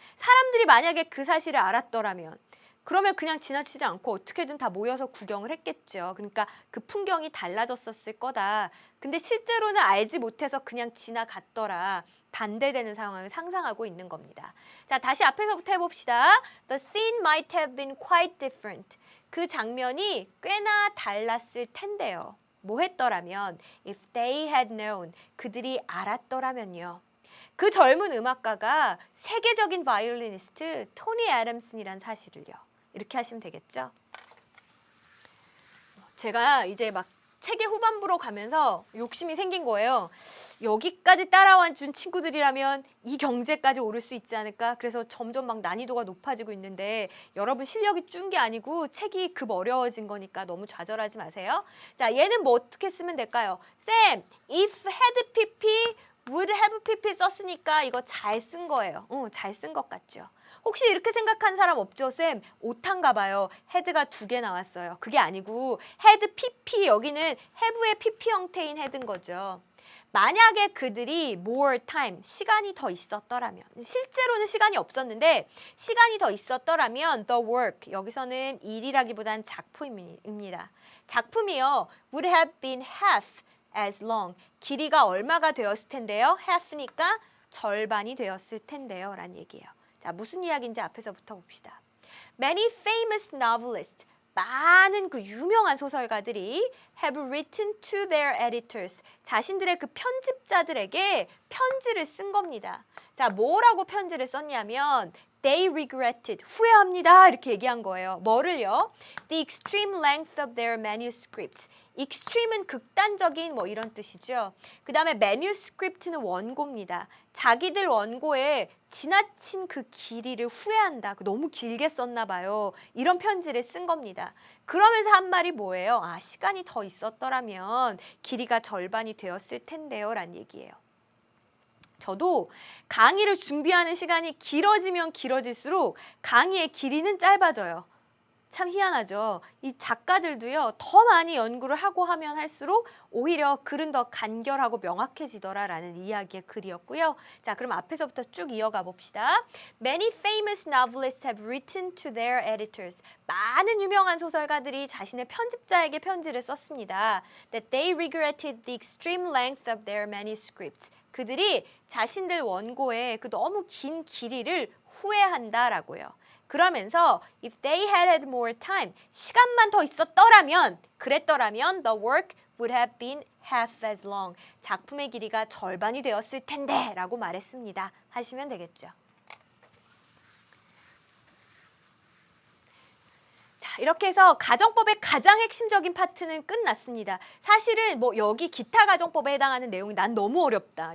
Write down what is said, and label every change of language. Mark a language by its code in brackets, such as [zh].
[ko] 사람들이 만약에 그 사실을 알았더라면 그러면 그냥 지나치지 않고 어떻게든 다 모여서 구경을 했겠죠. 그러니까 그 풍경이 달라졌었을 거다. 근데 실제로는 알지 못해서 그냥 지나갔더라. 반대되는 상황을 상상하고 있는 겁니다. 자, 다시 앞에서부터 해봅시다. [en] The scene might have been quite different. [ko] 그 장면이 꽤나 달랐을 텐데요. 뭐 했더라면 [en] if they had known. [ko] 그들이 알았더라면요. 그 젊은 음악가가 세계적인 바이올리니스트 토니 애덤슨이란 사실을요. 이렇게 하시면 되겠죠. 제가 이제 막 책의 후반부로 가면서 욕심이 생긴 거예요. 여기까지 따라와 준 친구들이라면 이 경제까지 오를 수 있지 않을까? 그래서 점점 막 난이도가 높아지고 있는데 여러분 실력이 준 게 아니고 책이 급 어려워진 거니까 너무 좌절하지 마세요. 자, 얘는 뭐 어떻게 쓰면 될까요? 쌤, if had pp, would have pp 썼으니까 이거 잘 쓴 거예요. 잘 쓴 것 같죠? 혹시 이렇게 생각한 사람 없죠? 쌤, 오타인가 봐요. 헤드가 2개 나왔어요. 그게 아니고 헤드 PP, 여기는 have의 PP 형태인 헤드인 거죠. 만약에 그들이 more time, 시간이 더 있었더라면, 실제로는 시간이 없었는데 시간이 더 있었더라면 the work, 여기서는 일이라기보단 작품입니다. 작품이요. [en] would have been half as long, [ko] 길이가 얼마가 되었을 텐데요? half니까 절반이 되었을 텐데요. 라는 얘기예요. 자, 무슨 이야기인지 앞에서부터 봅시다. [en] Many famous novelists, [ko] 많은 그 유명한 소설가들이 [en] have written to their editors, [ko] 자신들의 그 편집자들에게 편지를 쓴 겁니다. 자, 뭐라고 편지를 썼냐면 [en] they regretted, [ko] 후회합니다 이렇게 얘기한 거예요. 뭐를요? [en] The extreme length of their manuscripts. [ko] extreme은 극단적인 뭐 이런 뜻이죠. 그 다음에 manuscript는 원고입니다. 자기들 원고에 지나친 그 길이를 후회한다. 너무 길게 썼나 봐요. 이런 편지를 쓴 겁니다. 그러면서 한 말이 뭐예요? 아, 시간이 더 있었더라면 길이가 절반이 되었을 텐데요. 라는 얘기예요. 저도 강의를 준비하는 시간이 길어지면 길어질수록 강의의 길이는 짧아져요. 참 희한하죠. 이 작가들도요, 더 많이 연구를 하고 하면 할수록 오히려 글은 더 간결하고 명확해지더라라는 이야기의 글이었고요. 자, 그럼 앞에서부터 쭉 이어가 봅시다. [en] Many famous novelists have written to their editors. [ko] 많은 유명한 소설가들이 자신의 편집자에게 편지를 썼습니다. [en] That they regretted the extreme length of their manuscripts. [ko] 그들이 자신들 원고의 그 너무 긴 길이를 후회한다라고요. [en] 그러면서 if they had had more time, [ko] 시간만 더 있었더라면, 그랬더라면 [en] the work would have been half as long. [ko] 작품의 길이가 절반이 되었을 텐데 라고 말했습니다. 하시면 되겠죠. 자, 이렇게 해서 가정법의 가장 핵심적인 파트는 끝났습니다. 사실은 뭐 여기 기타 가정법에 해당하는 내용이 난 너무 어렵다.